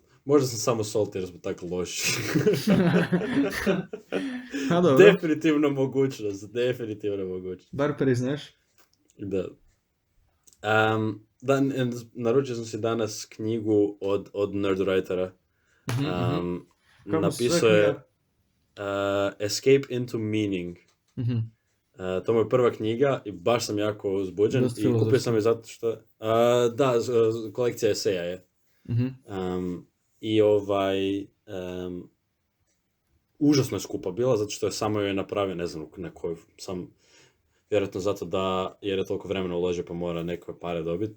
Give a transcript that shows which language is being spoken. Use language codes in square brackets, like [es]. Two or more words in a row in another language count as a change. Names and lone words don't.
[hr] Možda sam samo salty jer smo tako loši. Definitivno mogućnost. Bar priznaš? Da. Naručio sam si danas knjigu od Nerdwritera. Napisao je Escape into Meaning. Mm-hmm. To mu je prva knjiga i baš sam jako uzbuđen. I kupio sam je zato što... kolekcija eseja je. Mm-hmm. I užasno je skupa bila, zato što je samo joj napravio, ne znam na koju, sam vjerojatno zato da, jer je toliko vremena uložio pa mora neke pare dobiti.